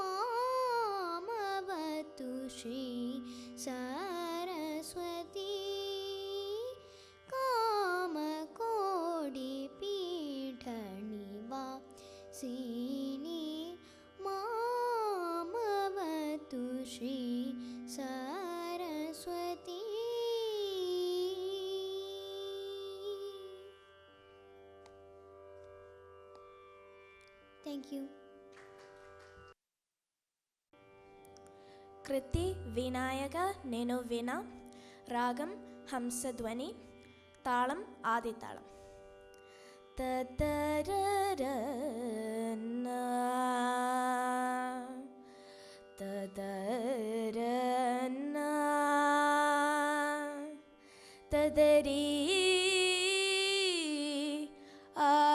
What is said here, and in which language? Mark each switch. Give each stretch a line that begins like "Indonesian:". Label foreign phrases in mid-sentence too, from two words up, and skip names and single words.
Sanskrit: मामवतु श्री सरस्वती. कामकोडि पीठनिवासिनी. मामवतु श्री सरस्वती.
English: Thank you.
Telugu: కృతి వినాయక నేను వీణ. రాగం హంసధ్వని. తాళం ఆది తాళం. ತದರರನ ತದರನ ತದರಿ ಆ